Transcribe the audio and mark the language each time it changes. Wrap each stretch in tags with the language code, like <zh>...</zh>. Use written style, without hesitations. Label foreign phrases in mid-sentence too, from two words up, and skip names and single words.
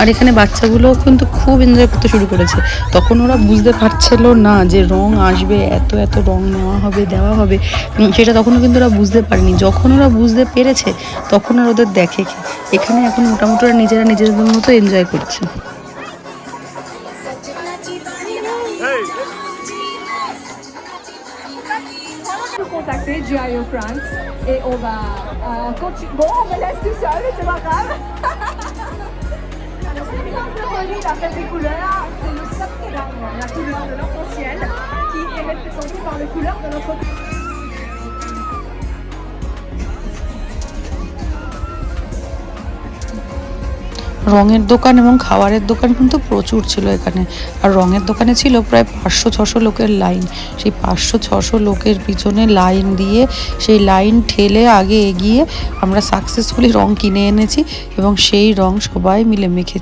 <bn>আর এখানে বাচ্চাগুলোও কিন্তু খুব এনজয় করতে শুরু করেছে। তখন ওরা বুঝতে পারছিল না যে রং আসবে, এত এত রং নেওয়া হবে, দেওয়া হবে, সেটা তখনও কিন্তু ওরা বুঝতে পারেনি। যখন ওরা বুঝতে পেরেছে তখন আর ওদের দেখে কি। এখানে এখন মোটামুটি ওরা নিজেরা নিজেদের মতো এনজয় করছে।</bn> <fr>Contacter GIO France et on va continuer. Bon, on me laisse tout seul, c'est pas grave. Alors, c'est la fête des couleurs, c'est le Sapkeram, la couleur de l'arc-en-ciel qui est représentée par les couleurs de notre pays.</fr> <bn>রঙের দোকান এবং খাবারের দোকান কিন্তু প্রচুর ছিল এখানে। আর রঙের দোকানে ছিল প্রায় 500-600 লোকের লাইন। সেই 500-600 লোকের পিছনে লাইন দিয়ে সেই লাইন ঠেলে আগে এগিয়ে আমরা সাকসেসফুলি রং কিনে এনেছি এবং সেই রং সবাই মিলে মেখেছি।</bn>